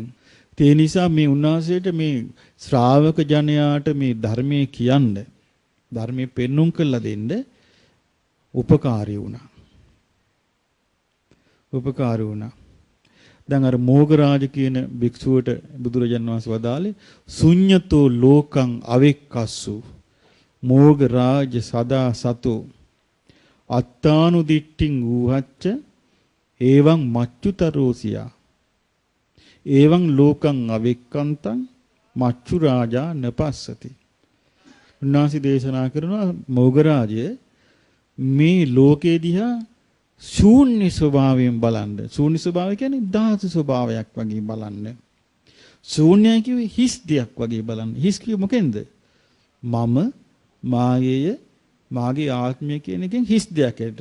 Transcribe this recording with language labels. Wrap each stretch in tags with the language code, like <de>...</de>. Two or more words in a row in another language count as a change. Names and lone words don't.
<si>ඒ නිසා මේ උන්වහන්සේට මේ ශ්‍රාවක ජනයාට මේ ධර්මයේ කියන්න ධර්මයේ පෙන්눔 කළා දෙන්න උපකාරී වුණා. දැන් අර මෝගරාජ කියන භික්ෂුවට බුදුරජාණන් වහන්සේ වදාළේ</si> <pi>ශුඤ්ඤතෝ ලෝකං අවෙක්කස්සු මෝගරාජ සදා සතෝ අත්තානු දිට්ඨින් ඌහච්ච එවං මච්චුතරෝසියා එවං ලෝකං අවෙක්කන්තං මච්චු රාජා නපස්සති.</pi> <si>උන්වහන්සේ දේශනා කරනවා මෝගරාජය මේ ලෝකේ දිහා ශූන්‍ය ස්වභාවයෙන් බලන්න. ශූන්‍ය ස්වභාවය කියන්නේ ධාතු ස්වභාවයක් වගේ බලන්න. ශූන්‍යයි කිව්වේ හිස් දෙයක් වගේ බලන්න. හිස් කිව්වේ මොකෙන්ද? මම, මායය, මාගේ ආත්මය කියන එකෙන් හිස් දෙයක් ඇට.</si>